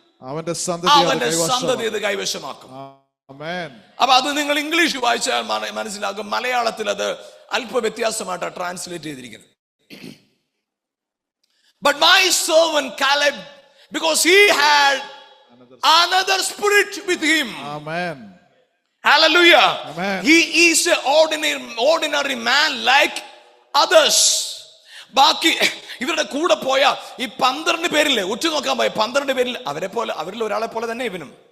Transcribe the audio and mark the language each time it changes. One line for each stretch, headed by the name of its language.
Malayalam: അവന്റെ സന്തതി കൈവശമാക്കും. അപ്പൊ അത് നിങ്ങൾ ഇംഗ്ലീഷ് വായിച്ചാൽ മനസ്സിലാകും. മലയാളത്തിൽ അത് അല്പ വ്യത്യാസമായിട്ടാണ് ട്രാൻസ്ലേറ്റ് ചെയ്തിരിക്കുന്നത്.
English: But my servant Caleb, because he had another spirit with him. Amen. Hallelujah. Amen. He is an ordinary man like others.
Malayalam: ബാക്കി ഇവരുടെ കൂടെ പോയ ഈ 12 പേരില്ലേ, ഉറ്റു നോക്കാൻ പോയ 12 പേരിൽ അവരിൽ ഒരാളെ പോലെ തന്നെ ഇവനും.